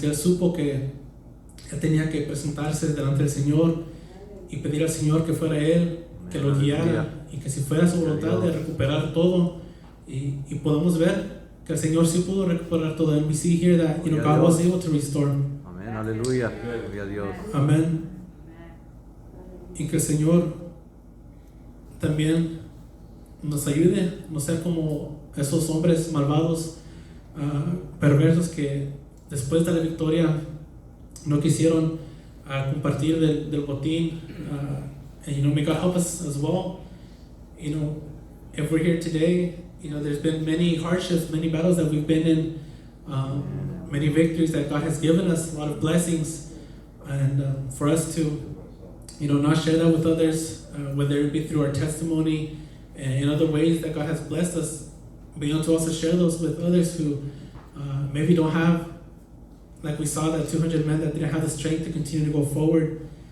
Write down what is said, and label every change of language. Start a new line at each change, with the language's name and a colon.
Spanish: Que él supo que él tenía que presentarse delante del Señor y pedir al Señor que fuera Él, que lo guiara, y que si fuera su voluntad de recuperar todo, y podemos ver que el Señor sí pudo recuperar todo.
English: And we see here that God was able to restore.
Spanish: Amén, aleluya, gloria a Dios. Amén. Y que el Señor también nos ayude no ser como esos hombres malvados, perversos, que después de la victoria no quisieron compartir del botín.
English: And may God help us as well. If we're here today, there's been many hardships, many battles that we've been in, many victories that God has given us, a lot of blessings, and for us to, not share that with others, whether it be through our testimony and in other ways that God has blessed us, but to also share those with others who maybe don't have, like we saw that 200 men that didn't have the strength to continue to go forward,